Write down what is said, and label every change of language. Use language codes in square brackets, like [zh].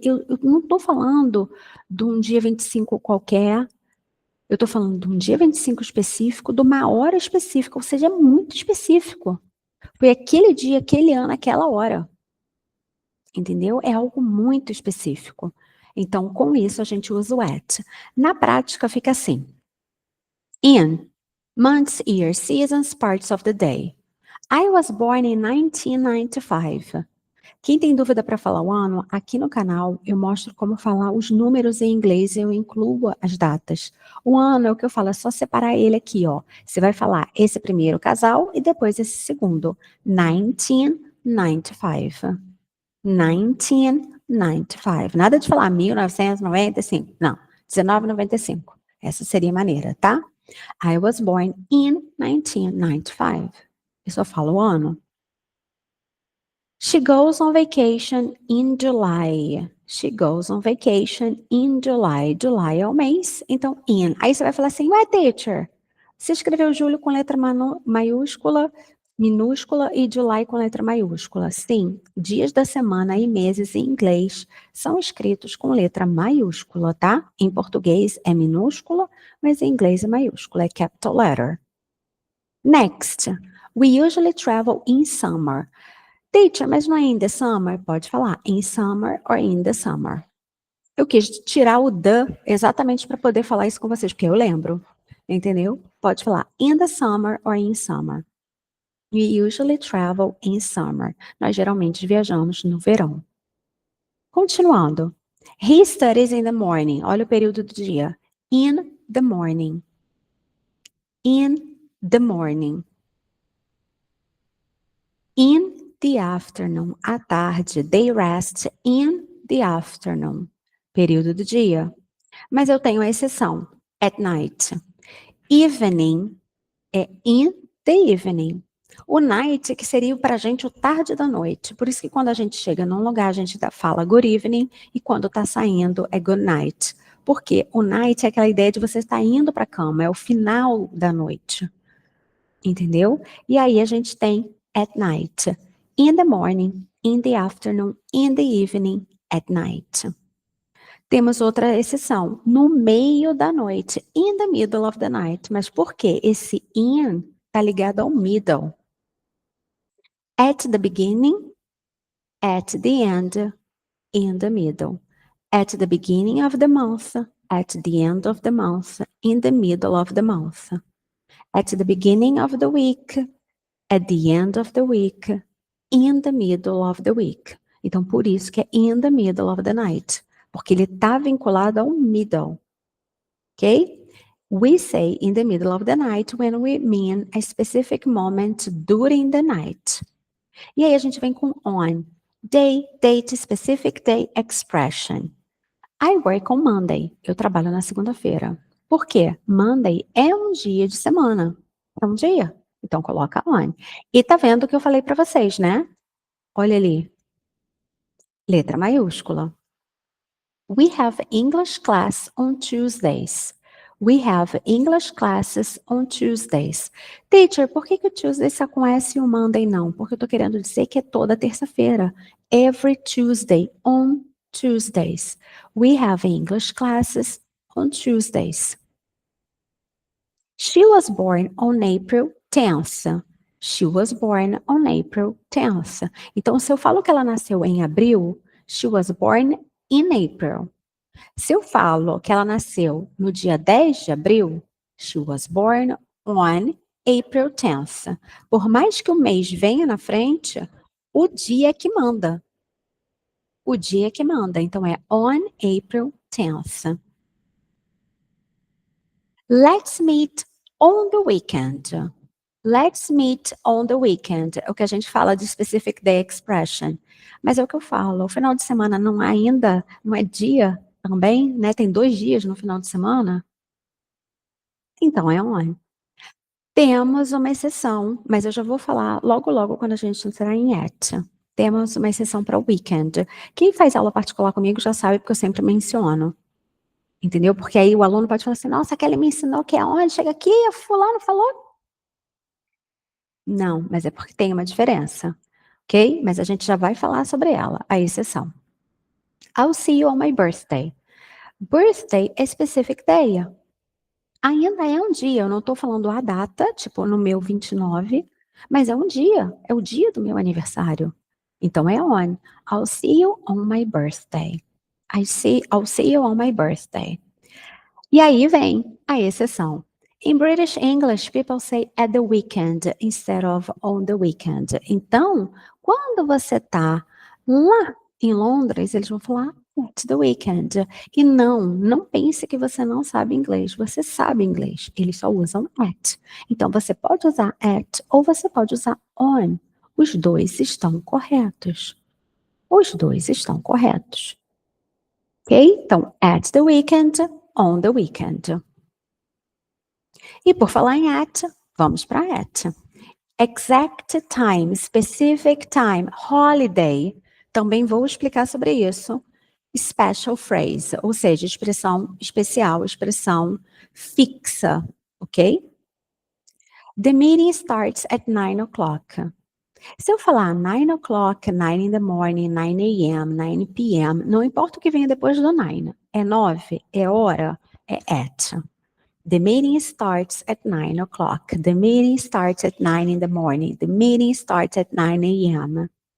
[pt] Eu não estou falando de um dia 25 qualquer, eu estou falando de um dia 25 específico, de uma hora específica, ou seja, é muito específico. Foi aquele dia, aquele ano, aquela hora. Entendeu? É algo muito específico. Então, com isso, a gente usa o at. Na prática, fica assim. [en] In, months, years, seasons, parts of the day. I was born in 1995. [pt] Quem tem dúvida para falar o ano, aqui no canal eu mostro como falar os números em inglês, eu incluo as datas. O ano é o que eu falo, é só separar ele aqui, ó. Você vai falar esse primeiro casal e depois esse segundo. [en] 1995. 1995. [pt] Nada de falar 1995. Não, 1995. Essa seria a maneira, tá? [en] I was born in 1995. [pt] Eu só falo o ano. [en] She goes on vacation in July. She goes on vacation in July. [pt] July é o mês, então in. Aí você vai falar assim, ué, teacher, você escreveu julho com letra maiúscula, minúscula e July com letra maiúscula. Sim, dias da semana e meses em inglês são escritos com letra maiúscula, tá? Em português é minúscula, mas em inglês é maiúscula, é capital letter. [en] Next, we usually travel in summer. [pt] Teacher, mas não é in the summer? Pode falar [en] in summer or in the summer. [pt] Eu quis tirar o the exatamente para poder falar isso com vocês, porque eu lembro. Entendeu? Pode falar [en] in the summer or in summer. We usually travel in summer. [pt] Nós geralmente viajamos no verão. Continuando. [en] He studies in the morning. [pt] Olha o período do dia. [en] In the morning. In the morning. In the afternoon, [pt] à tarde. [en] They rest in the afternoon. [pt] Período do dia. Mas eu tenho a exceção. [en] At night. Evening é in the evening. [pt] O night que seria para a gente o tarde da noite. Por isso que quando a gente chega num lugar, a gente fala [en] good evening [pt] e quando está saindo é [en] good night. [pt] Porque o night é aquela ideia de você estar indo para a cama, é o final da noite. Entendeu? E aí a gente tem [en] at night. In the morning, in the afternoon, in the evening, at night. [pt] Temos outra exceção, no meio da noite, [en] in the middle of the night. [pt] Mas por quê? Esse in está ligado ao middle. [en] At the beginning, at the end, in the middle. At the beginning of the month, at the end of the month, in the middle of the month. At the beginning of the week, at the end of the week, in the middle of the week. [pt] Então, por isso que é in the middle of the night. Porque ele está vinculado ao middle. Ok? [en] We say in the middle of the night when we mean a specific moment during the night. [pt] E aí a gente vem com on. [en] Day, date, specific day, expression. I work on Monday. [pt] Eu trabalho na segunda-feira. Por quê? Monday é um dia de semana. É um dia. Então coloca on. E tá vendo o que eu falei para vocês, né? Olha ali. Letra maiúscula. [en] We have English class on Tuesdays. We have English classes on Tuesdays. [pt] Teacher, por que o Tuesday está com S e o Monday não? Porque eu tô querendo dizer que é toda terça-feira. [en] Every Tuesday, on Tuesdays. We have English classes on Tuesdays. She was born on April 10th. She was born on April 10th. [pt] Então, se eu falo que ela nasceu em abril, [en] she was born in April. [pt] Se eu falo que ela nasceu no dia 10 de abril, [en] she was born on April 10th. [pt] Por mais que o mês venha na frente, o dia é que manda. O dia é que manda. Então, é [en] on April 10th. Let's meet on the weekend. Let's meet on the weekend. [pt] É o que a gente fala de [en] specific day expression. [pt] Mas é o que eu falo. O final de semana não ainda, não é dia também, né? Tem 2 dias no final de semana. Então é on. Temos uma exceção, mas eu já vou falar logo logo quando a gente entrar em at. Temos uma exceção para o weekend. Quem faz aula particular comigo já sabe porque eu sempre menciono. Entendeu? Porque aí o aluno pode falar assim, nossa, a Kelly me ensinou que é onde? Chega aqui, fulano falou. Não, mas é porque tem uma diferença, ok? Mas a gente já vai falar sobre ela, a exceção. [en] I'll see you on my birthday. Birthday é specific day. [pt] Ainda é um dia, eu não estou falando a data, tipo no meu 29, mas é um dia, é o dia do meu aniversário. Então é on. [en] I'll see you on my birthday. I'll see you on my birthday. [pt] E aí vem a exceção. [en] In British English, people say at the weekend instead of on the weekend. [pt] Então, quando você tá lá em Londres, eles vão falar [en] at the weekend. [pt] E não pense que você não sabe inglês. Você sabe inglês. Eles só usam at. Então, você pode usar at ou você pode usar on. Os dois estão corretos. Os dois estão corretos. Ok? Então, [en] at the weekend, on the weekend. [pt] E por falar em at, vamos para at. [en] Exact time, specific time, holiday. [pt] Também vou explicar sobre isso. [en] Special phrase, [pt] ou seja, expressão especial, expressão fixa, ok? [en] The meeting starts at 9 o'clock. [pt] Se eu falar [en] 9 o'clock, 9 in the morning, 9 a.m., 9 p.m., [pt] não importa o que venha depois do 9. É 9, é hora, é at. [en] The meeting starts at 9 o'clock. The meeting starts at 9 in the morning. The meeting starts at 9 a.m.